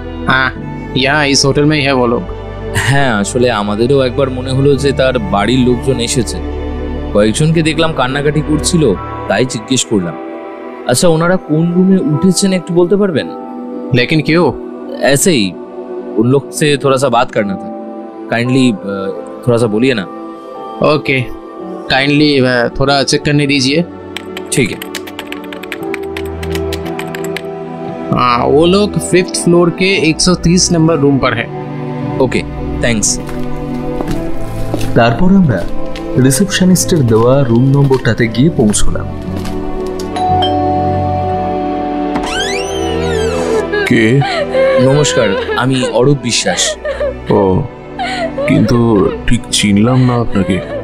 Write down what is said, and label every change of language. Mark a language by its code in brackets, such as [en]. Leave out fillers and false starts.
[hi] हाँ यहाँ इस होटल में ही है वो लोग। [bn] হ্যাঁ, আসলে আমাদেরও একবার মনে হলো যে তার বাড়ির লোকজন এসেছে। কয়েকজনকে দেখলাম কান্নাকাটি করছিল, তাই জিজ্ঞেস করলাম। আচ্ছা, ওনারা কোন রুমে উঠেছেন একটু বলতে পারবেন? [hi] लेकिन क्यों? ऐसे ही उन लोग से थोड़ा सा बात करना था, काइंडली थोड़ा सा बोलिए ना। ओके, काइंडली थोड़ा चेक करने दीजिए। ठीक है। हाँ, वो लोग 5th फ्लोर के 130 नंबर रूम पर है। Okay, thanks. [bn] তারপর আমরা রিসেপশনিস্টের দেওয়া রুম নম্বরটাতে গিয়ে পৌঁছলাম। কে? নমস্কার, আমি অরূপ বিশ্বাস। ও, কিন্তু ঠিক চিনলাম না আপনাকে।